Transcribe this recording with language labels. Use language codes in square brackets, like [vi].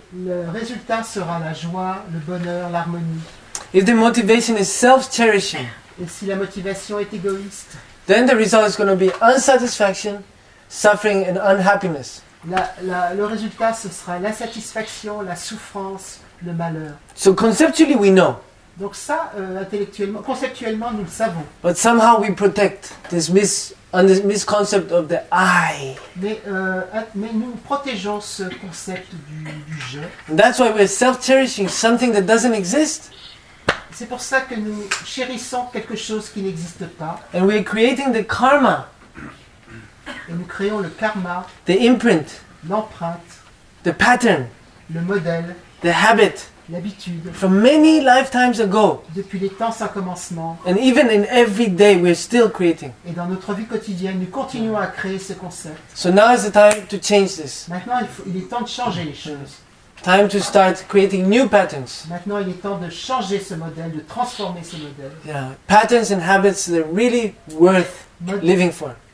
[fr] le résultat sera la joie, le bonheur, l'harmonie. [en] If the motivation is self-cherishing, [fr] Et si la motivation est égoïste, [en] then the result is going to be unsatisfaction, suffering and unhappiness. [fr] le résultat ce sera l'insatisfaction, la souffrance, le malheur. [en] So conceptually we know, [fr] Donc ça, intellectuellement, conceptuellement, nous le savons. [en] but somehow we protect this misconcept of the I. [fr] Mais nous protégeons ce concept du je. [en] And that's why we're self-cherishing something that doesn't exist. [fr] C'est pour ça que nous chérissons quelque chose qui n'existe pas. [en] And we're creating the karma, [fr] Et nous créons le karma, [en] the imprint, [fr] l'empreinte, [en] the pattern, [fr] le modèle, [en] the habit [fr] l'habitude. [en] from many lifetimes ago. [fr] Depuis les temps sans commencement. [en] And even in every day we're still creating. [fr] Et dans notre vie quotidienne, nous continuons à créer ce concept. [en] So now is the time to change this. [fr] Maintenant, il est temps de changer les choses. [en] Time to start creating new patterns. [fr] Maintenant, il est temps de changer ce modèle, de transformer ce modèle. [en] Yeah, patterns and habits that are really worth living for.